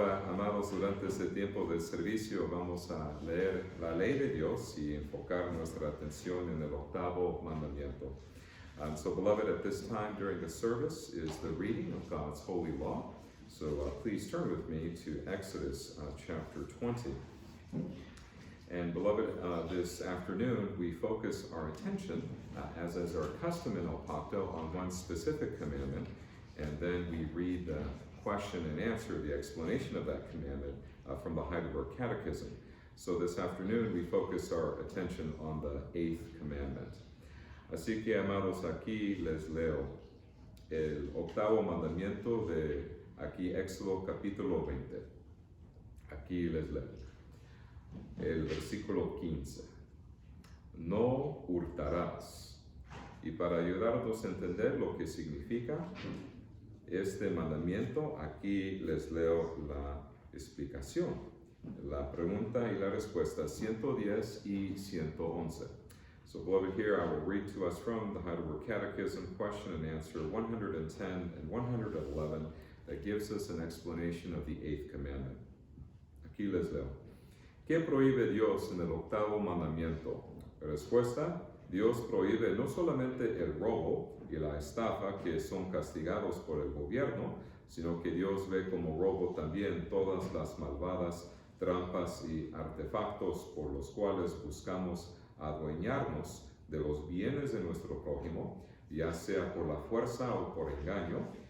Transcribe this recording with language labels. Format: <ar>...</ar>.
<es>amados, durante este tiempo del servicio vamos a leer la ley de Dios y enfocar nuestra atención en el octavo mandamiento.</es> <en>So, beloved, at this time during the service is the reading of God's holy law. So please turn with me to Exodus chapter 20. And beloved, this afternoon we focus our attention, as is our custom in El Pacto, on one specific commandment, and then we read the question and answer, the explanation of that commandment from the Heidelberg Catechism. So this afternoon we focus our attention on the eighth commandment.</en> <es>Así que, amados, aquí les leo el octavo mandamiento de aquí Éxodo capítulo 20. Aquí les leo el versículo 15. No hurtarás. Y para ayudarnos a entender lo que significa este mandamiento, aquí les leo la explicación, la pregunta y la respuesta 110 y 111.</es> <en>So, beloved, here I will read to us from the Heidelberg Catechism, question and answer 110 and 111, that gives us an explanation of the eighth commandment.</en> <es>Aquí les leo. ¿Qué prohíbe Dios en el octavo mandamiento? Respuesta: Dios prohíbe no solamente el robo y la estafa, que son castigados por el gobierno, sino que Dios ve como robo también todas las malvadas trampas y artefactos por los cuales buscamos adueñarnos de los bienes de nuestro prójimo, ya sea por la fuerza o por engaño,</es>